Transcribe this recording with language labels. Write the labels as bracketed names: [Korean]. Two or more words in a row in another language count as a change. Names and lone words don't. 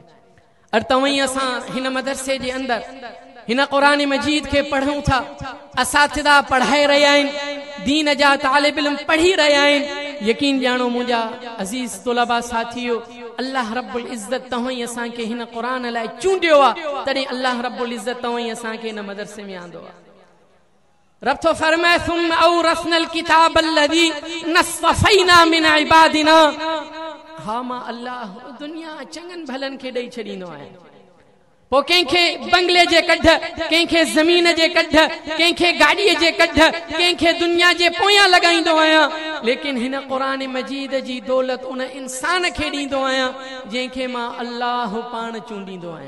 [Sindhi] और तवई असां हिन मदरसे जे अंदर हिन क़ुरान मजीद के पढ़ूं था असातिदा पढ़ाए रहिया आहिनि दीन जा तालिब इल्म पढ़ी रहिया आहिनि। यकीन जानो मुझा अजीज तुलबा साथियो अल्लाह रब्बुल इज्जत तवई असां के हिन क़ुरान लाइ चूंडियो आ तॾहिं अल्लाह रब्बुल इज्जत तवई असां के हिन मदरसे में आंदो आ। रब तो फरमाए [Arabic] ثم أورثنا الكتاب الذي اصطفينا من عبادنا. [Sindhi] हाँ मां अल्लाह दुनिया चंगन भलन के ॾेई छॾींदो आहियां पो कंहिंखे बंगले जे कढ कंहिंखे ज़मीन जे कढ कंहिंखे गाड़ीअ जे कढ कंहिंखे दुनिया जे पोयां लॻाईंदो आहियां लेकिन हिन कुरान मजीद जी दौलत उन इंसान खे ॾींदो आहियां जंहिंखे मां अल्लाह पाण चूंडींदो आहियां।